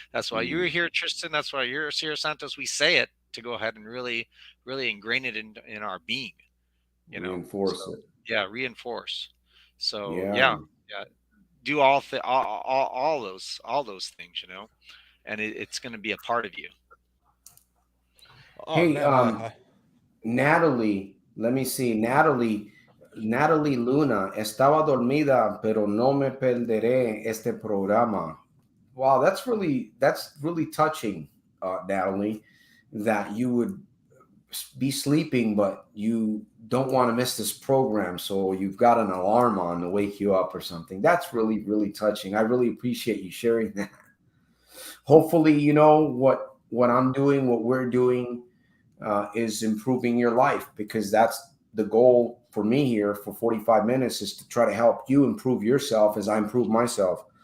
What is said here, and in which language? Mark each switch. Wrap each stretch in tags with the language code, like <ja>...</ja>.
<en>That's why you're here, Tristan. That's why you're here, Santos. We say it to go ahead and really, really ingrain it in our being. Reinforce So it. yeah, reinforce. So Yeah. yeah, do all those things, and it's going to be a part of you. Oh Hey, man, Natalie, let me see.</en> <es>Natalie Luna, estaba dormida, pero no me perderé este programa.</es> <en>Wow, that's really touching, Natalie, that you would be sleeping, but you don't want to miss this program, so you've got an alarm on to wake you up or something. That's really, really touching. I really appreciate you sharing that. Hopefully, what I'm doing, what we're doing, is improving your life, because that's the goal for me here for 45 minutes, is to try to help you improve yourself as I improve myself.</en>